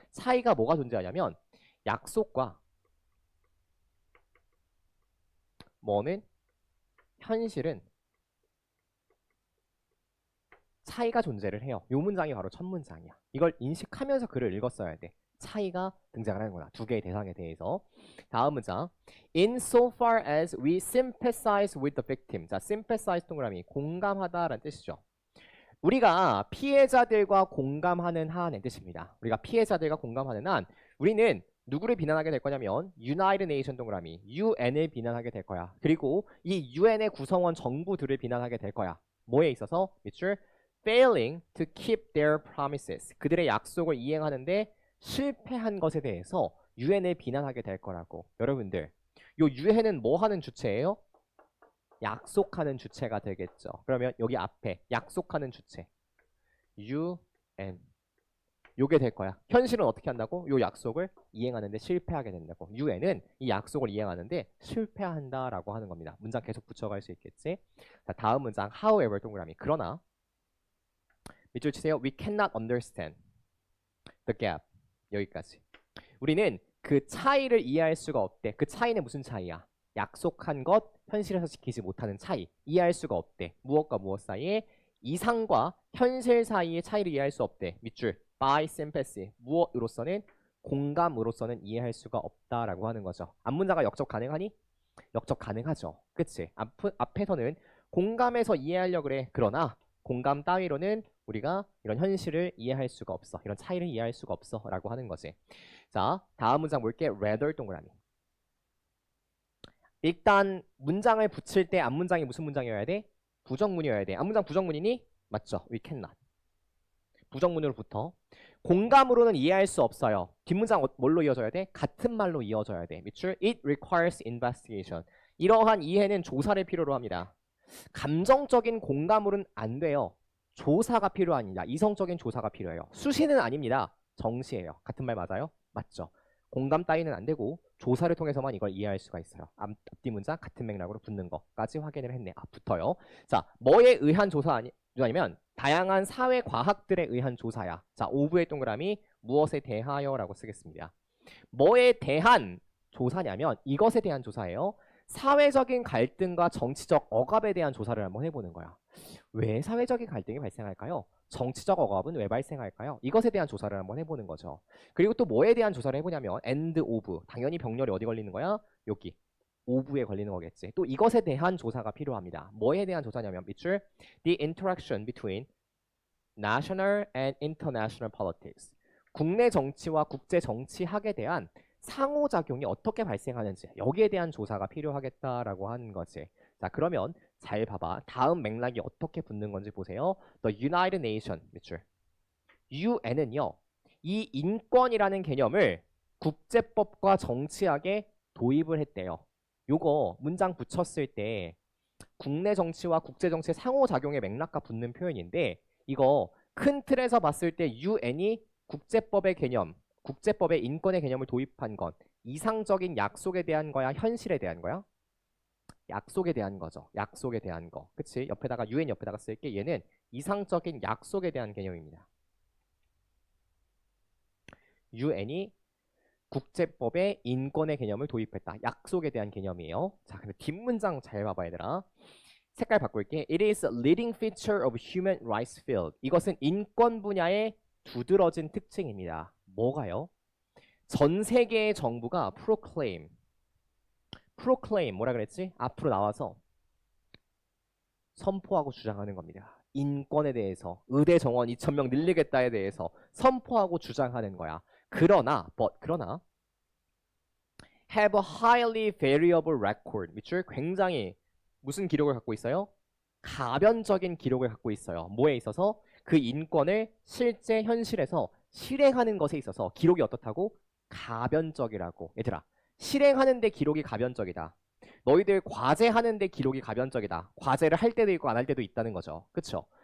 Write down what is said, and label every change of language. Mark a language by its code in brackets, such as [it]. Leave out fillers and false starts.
[ko] 차이가 뭐가 존재하냐면 약속과 뭐는 현실은 차이가 존재를 해요. 이 문장이 바로 첫 문장이야. 이걸 인식하면서 글을 읽었어야 돼. 차이가 등장을 하는구나. 두 개의 대상에 대해서. 다음 문장. [en] In so far as we sympathize with the victim. [ko] 자, sympathize 동그라미 공감하다라는 뜻이죠. 우리가 피해자들과 공감하는 한의 뜻입니다. 우리가 피해자들과 공감하는 한 우리는 누구를 비난하게 될 거냐면 United Nation 동그라미 UN을 비난하게 될 거야. 그리고 이 UN의 구성원 정부들을 비난하게 될 거야. 뭐에 있어서? 밑줄 [en] failing to keep their promises. [ko] 그들의 약속을 이행하는데 실패한 것에 대해서 유엔을 비난하게 될 거라고. 여러분들, 요 유엔은 뭐 하는 주체예요? 약속하는 주체가 되겠죠. 그러면 여기 앞에 약속하는 주체 UN 요게 될 거야. 현실은 어떻게 한다고? 요 약속을 이행하는데 실패하게 된다고. UN은 이 약속을 이행하는데 실패한다라고 하는 겁니다. 문장 계속 붙여갈 수 있겠지? 자, 다음 문장 however 동그라미 그러나 밑줄 치세요. [en] We cannot understand the gap. [ko] 여기까지. 우리는 그 차이를 이해할 수가 없대. 그 차이는 무슨 차이야? 약속한 것, 현실에서 지키지 못하는 차이. 이해할 수가 없대. 무엇과 무엇 사이에? 이상과 현실 사이의 차이를 이해할 수 없대. 밑줄. [en] by sympathy. [ko] 무엇으로서는? 공감으로서는 이해할 수가 없다라고 하는 거죠. 앞문자가 역적 가능하니? 역적 가능하죠. 그치? 앞에서는 공감해서 이해하려고 그래. 그러나 공감 따위로는 우리가 이런 현실을 이해할 수가 없어. 이런 차이를 이해할 수가 없어. 라고 하는 거지. 자, 다음 문장 볼게. rather 동그라미. 일단 문장을 붙일 때 앞문장이 무슨 문장이어야 돼? 부정문이어야 돼. 앞문장 부정문이니? 맞죠? [en] we cannot. [ko] 부정문으로 붙어. 공감으로는 이해할 수 없어요. 뒷문장 뭘로 이어져야 돼? 같은 말로 이어져야 돼. 밑줄 [en] it requires investigation. [ko] 이러한 이해는 조사를 필요로 합니다. 감정적인 공감으로는 안 돼요. 조사가 필요합니다. 이성적인 조사가 필요해요. 수시는 아닙니다. 정시예요. 같은 말 맞아요? 맞죠. 공감 따위는 안 되고 조사를 통해서만 이걸 이해할 수가 있어요. 앞뒤 문장 같은 맥락으로 붙는 것까지 확인을 했네. 붙어요. 자, 뭐에 의한 조사 아니면 다양한 사회 과학들에 의한 조사야. 자, 5부의 동그라미 무엇에 대하여라고 쓰겠습니다. 뭐에 대한 조사냐면 이것에 대한 조사예요. 사회적인 갈등과 정치적 억압에 대한 조사를 한번 해보는 거야. 왜 사회적인 갈등이 발생할까요? 정치적 억압은 왜 발생할까요? 이것에 대한 조사를 한번 해보는 거죠. 그리고 또 뭐에 대한 조사를 해보냐면 and of. 당연히 병렬이 어디 걸리는 거야? 여기. of에 걸리는 거겠지. 또 이것에 대한 조사가 필요합니다. 뭐에 대한 조사냐면 밑줄 [en] the interaction between national and international politics. [ko] 국내 정치와 국제 정치학에 대한 상호작용이 어떻게 발생하는지 여기에 대한 조사가 필요하겠다라고 하는 거지. 자, 그러면 잘 봐봐. 다음 맥락이 어떻게 붙는 건지 보세요. [en] The United Nations [ko] 밑줄. UN은요. 이 인권이라는 개념을 국제법과 정치학에 도입을 했대요. 요거 문장 붙였을 때 국내 정치와 국제 정치의 상호작용의 맥락과 붙는 표현인데 이거 큰 틀에서 봤을 때 UN이 국제법의 개념, 국제법의 인권의 개념을 도입한 건 이상적인 약속에 대한 거야, 현실에 대한 거야? 약속에 대한 거죠. 약속에 대한 거. 그치? 옆에다가 UN 옆에다가 쓸게. 얘는 이상적인 약속에 대한 개념입니다. UN이 국제법의 인권의 개념을 도입했다. 약속에 대한 개념이에요. 자, 근데 뒷문장 잘 봐봐 얘들아. 색깔 바꿀게. [en] It is a leading feature of human rights field. [ko] 이것은 인권 분야의 두드러진 특징입니다. 뭐가요? 전 세계의 정부가 proclaim 뭐라 그랬지? 앞으로 나와서 선포하고 주장하는 겁니다. 인권에 대해서 의대 정원 2,000명 늘리겠다에 대해서 선포하고 주장하는 거야. 그러나 [en] have a highly variable record. [ko] 밑줄 굉장히 무슨 기록을 갖고 있어요? 가변적인 기록을 갖고 있어요. 뭐에 있어서? 그 인권을 실제 현실에서 실행하는 것에 있어서 기록이 어떻다고? 가변적이라고. 얘들아, 실행하는데 기록이 가변적이다. 너희들 과제하는데 기록이 가변적이다. 과제를 할 때도 있고 안 할 때도 있다는 거죠. 그쵸?